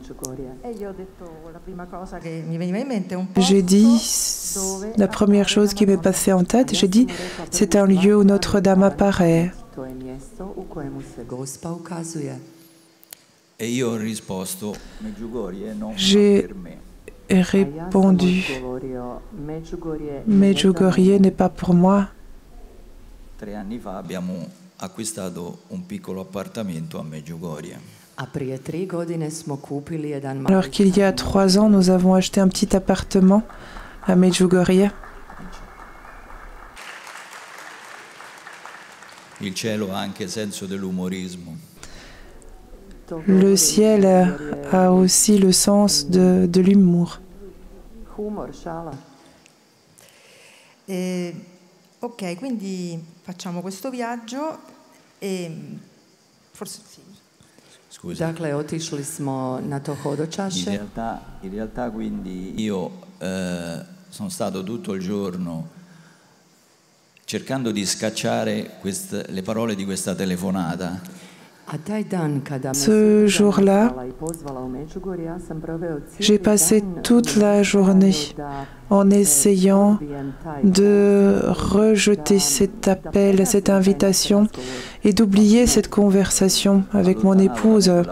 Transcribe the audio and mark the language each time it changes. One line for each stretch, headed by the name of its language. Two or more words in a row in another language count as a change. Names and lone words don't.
French: J'ai dit, la première chose qui m'est passée en tête, j'ai dit, c'est un lieu où Notre-Dame apparaît. J'ai répondu, Medjugorje n'est pas pour moi.
Italian: 3 anni fa abbiamo acquistato un piccolo appartamento a Medjugorje.
French: Alors qu'il y a 3 ans, nous avons acheté un petit appartement à Medjugorje.
Italian: Il cielo ha anche senso dell'umorismo.
French: Le ciel a aussi le sens de l'humour.
Italian: Ok, quindi facciamo questo viaggio e forse sì. Scusa.
Croatian: Dakle, otišli smo na to hodočašće.
Italian: In realtà quindi io sono stato tutto il giorno cercando di scacciare le parole di questa telefonata.
French: Ce jour-là, j'ai passé toute la journée en essayant de rejeter cet appel, cette invitation et d'oublier cette conversation avec mon épouse.